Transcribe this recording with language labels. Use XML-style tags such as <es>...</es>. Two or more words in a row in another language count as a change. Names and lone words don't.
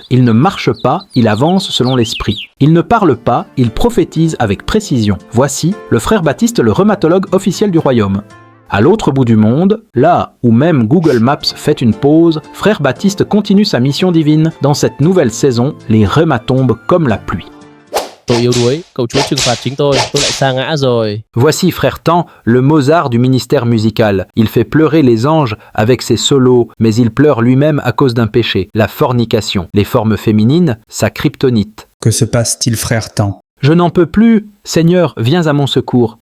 <fr>Il ne marche pas, il avance selon l'esprit. Il ne parle pas, il prophétise avec précision. Voici le frère Baptiste, le rhumatologue officiel du royaume. À l'autre bout du monde, là où même Google Maps fait une pause, frère Baptiste continue sa mission divine. Dans cette nouvelle saison, les rhumas tombent comme la pluie.</fr> <vi>Tôi yếu đuối, cầu Chúa trừng phạt chính tôi lại sa ngã rồi.</vi> <fr>Voici frère Tan, le Mozart du ministère musical. Il fait pleurer les anges avec ses solos, mais il pleure lui-même à cause d'un péché, la fornication. Les formes féminines, sa kryptonite. Que se passe-t-il, frère Tan? Je n'en peux plus. Seigneur, viens à mon secours.</fr>